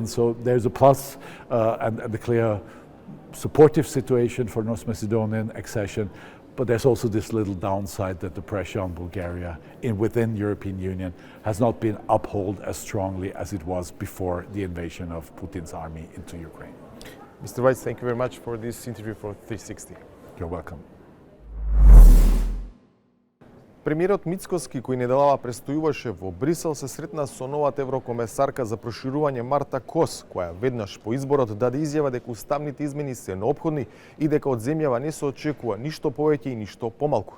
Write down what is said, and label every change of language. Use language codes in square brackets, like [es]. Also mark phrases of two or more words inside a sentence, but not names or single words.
[en] So there's a plus and a clear supportive situation for North Macedonian accession. But there's also this little downside that the pressure on Bulgaria within European Union has not been upheld as strongly as it was before the invasion of Putin's army into Ukraine. Mr. Weiss, thank you very much for this interview for 360. You're welcome. [mk] Премиерот Мицкоски, кој неделава престојуваше во Брисел, се сретна со новата еврокомесарка за проширување Марта Кос, која веднаш по изборот даде изјава дека уставните измени се неопходни и дека од земјава не се очекува ништо повеќе и ништо помалку.